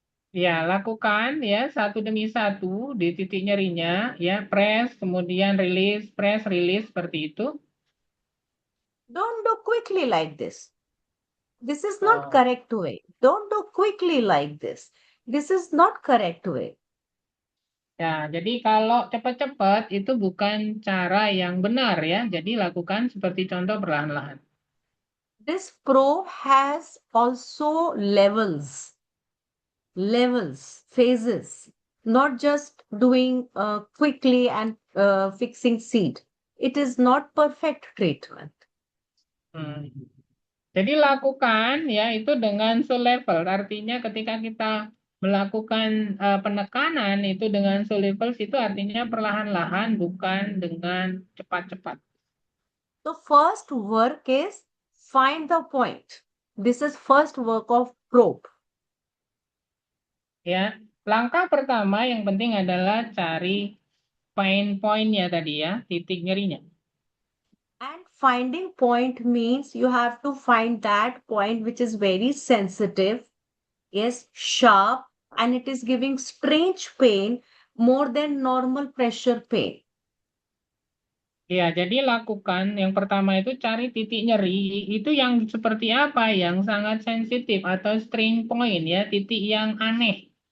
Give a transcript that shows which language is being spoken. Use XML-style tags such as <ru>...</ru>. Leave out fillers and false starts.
<id>Ya, lakukan ya satu demi satu di titik nyerinya, ya</id> <en>press,</en> <id>kemudian</id> <en>release, press, release</en> <id>seperti itu.</id> <en>Don't do quickly like this. This is not Oh. correct way. Don't do quickly like this. This is not correct way.</en> <id>Ya, jadi kalau cepat-cepat itu bukan cara yang benar ya. Jadi lakukan seperti contoh perlahan-lahan.</id> <en>This probe has also levels, phases, not just doing quickly and fixing seed. It is not perfect treatment. Hmm.</en> <id>Jadi lakukan ya itu dengan selevel. Artinya ketika kita melakukan penekanan itu dengan selevel itu artinya perlahan-lahan bukan dengan cepat-cepat.</id> <en>So first work is find the point. This is first work of probe.</en> <id>Ya, langkah pertama yang penting adalah cari</id> <en>pain point-</en> <id>nya tadi ya, titik nyerinya.</id> <en>And finding point means you have to find that point which is very sensitive, yes, sharp, and it is giving strange pain more than normal pressure pain.</en> <id>Ya, jadi lakukan yang pertama itu cari titik nyeri itu yang seperti apa, yang sangat sensitif atau</id> <en>strain point</en> <id>ya, titik yang aneh.</id>